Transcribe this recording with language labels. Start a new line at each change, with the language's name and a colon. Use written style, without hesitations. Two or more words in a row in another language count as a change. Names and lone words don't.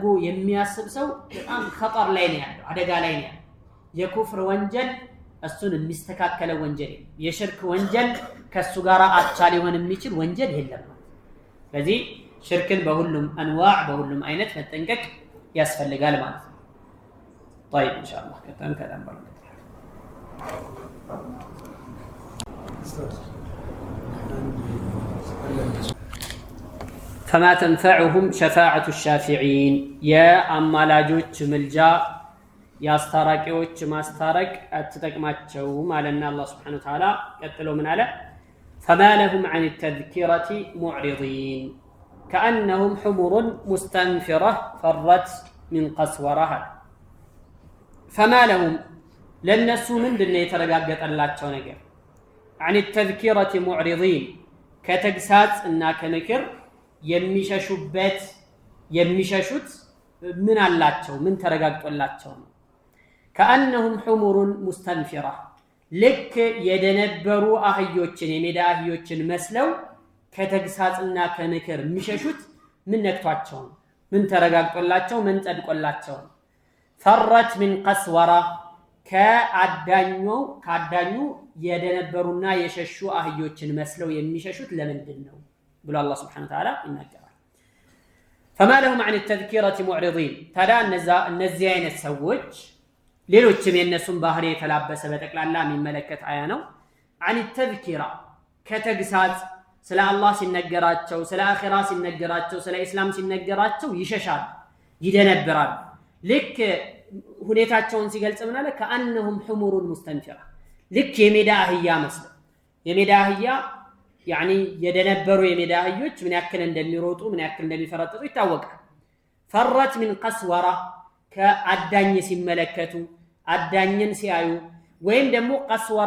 Amharic: የሚያስብ ሰው በጣም ኸጠር ላይ ነው ያለው፣ አደጋ ላይ ነው ያለው። የኩፍር ወንጀል እሱን የሚስተካከለ ወንጀል የለም። የሽርክ ወንጀል ከሱ ጋር አቻ ሊሆን የሚችል ወንጀል የለም። ስለዚህ ሽርክን በሁሉም አንዋዕ በሁሉም አይነት መጠንቀቅ ያስፈልጋል ማለት ነው።
Arabic: طيب ان شاء الله
Amharic: ከላም ባለው
Arabic: فما تنفعهم شفاعة الشافعين يا
Amharic: አማላጆች ምልጃ ያስታራቂዎች ማስታረቅ አትጠቅማቸው ማለና አላህ
Arabic: سبحانه وتعالى
Amharic: ቀጥሎ ምን አለ?
Arabic: فما لهم عن التذكرة معرضين كأنهم حمر مستنفرة فرت من قسورها فما لهم
Amharic: ለነሱ ምንድነው የተረጋገጠላቸው ነገር?
Arabic: عن التذكرة معرضين
Amharic: ከተግሳጽ እና ከምክር የሚሸሹት ምን አላቸው? ምን ተረጋግጦላቸው ነው?
Arabic: كأنهم حمر مستنفرة
Amharic: ልክ የደነበሩ አህዮችን የሜዳ አህዮችን መስለው ከተግሳጽና ከምክር የሚሸሹት ምን ነክቷቸው ነው? ምን ተረጋግጦላቸው ምን ጸድቆላቸው ነው?
Arabic: فرت من قسورة
Amharic: ከአዳኙ የደነበሩና የሸሹ አህዮችን መስለው የሚሸሹት ለምንድን ነው ብሎ አላህ
Arabic: سبحانه وتعالى
Amharic: ይናገራል።
Arabic: فما لهم عن التذكرة معرضين
Amharic: ታዲያ እነዚህ አይነት ሰዎች ሌሎችም የነሱን ባህሪ የተላበሰ በጠቅላላ የሚመለከት አያ ነው።
Arabic: عن التذكرة
Amharic: ከተግሳጽ ስለ አላህ ሲነገራቸው ስለ አኺራ ሲነገራቸው ስለ ኢስላም ሲነገራቸው ይሸሻል ይደነብራል። ልክ ሁኔታቸውን ሲገልጽ ምን አለ?
Arabic: كأنهم حمر مستنفرة
Amharic: ልክ የሜዳ አህያ መስለው የሜዳ አህያ ያኒ የደነበሩ የሜዳ አህዮች ምን ያክል እንደሚሮጡ ምን ያክል እንደሚፈረጥጡ ይታወቃል።
Arabic: فرت من قسورة
Amharic: ከአዳኝ ሲመለከቱ አዳኝን ሲያዩ ወይም ደግሞ ቀስወራ